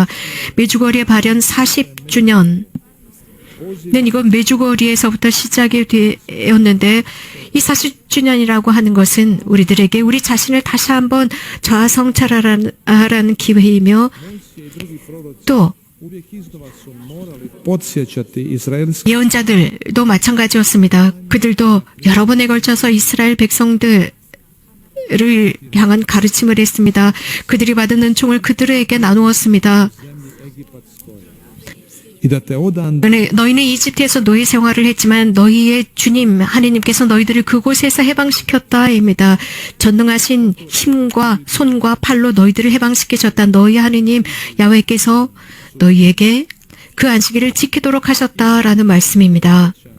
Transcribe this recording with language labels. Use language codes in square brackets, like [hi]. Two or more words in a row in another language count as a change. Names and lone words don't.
[ko] 메주거리의 발현 40주년. 이건 메주거리에서부터 시작이 되었는데 이 40주년이라고 하는 것은 우리들에게 우리 자신을 다시 한번 자아성찰하라는 기회이며 또 [hr] uvijek iznova su morali podsjećati izraelski [ko] 예언자들도 마찬가지였습니다. 그들도 여러 번에 걸쳐서 이스라엘 백성들을 향한 가르침을 했습니다. 그들이 받은 은총을 그들에게 나누었습니다. [hr] zemlji egipatskoj. i da te odande [ko] 너희는 이집트에서 노예 생활을 했지만 너희의 주님 하느님께서 너희들을 그곳에서 해방시켰다입니다. 전능하신 힘과 손과 팔로 너희들을 해방시키셨다. 너희 하느님 야훼께서 너희에게 그 안식일을 지키도록 하셨다라는 말씀입니다.